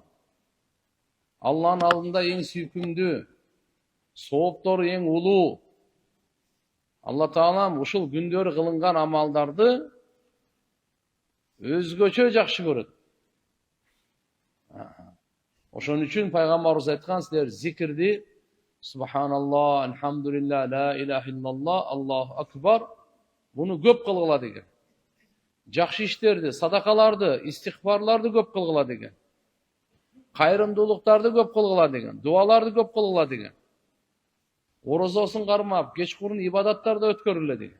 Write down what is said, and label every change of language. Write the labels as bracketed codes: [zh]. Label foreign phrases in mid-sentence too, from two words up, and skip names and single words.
[ky] Алланын алдында эң сүйкүмдүү, сооптору эң улуу. Алла Таалам ушул күндөрү кылынган амалдарды өзгөчө жакшы көрөт. Ошон үчүн пайгамбарыбыз айткан, силер зикирди, [ar] سبحان الله، الحمد لله، لا إله إلا الله، الله أكبر, [ky] буну көп кылгыла деген. Жакшы иштерди, садакаларды, истихбарларды көп кылгыла деген. Кайрымдуулуктарды көп кылгыла деген, дуаларды көп кылгыла деген. Орозосун кармап, кечкурун ибадаттарды өткөрүлө деген.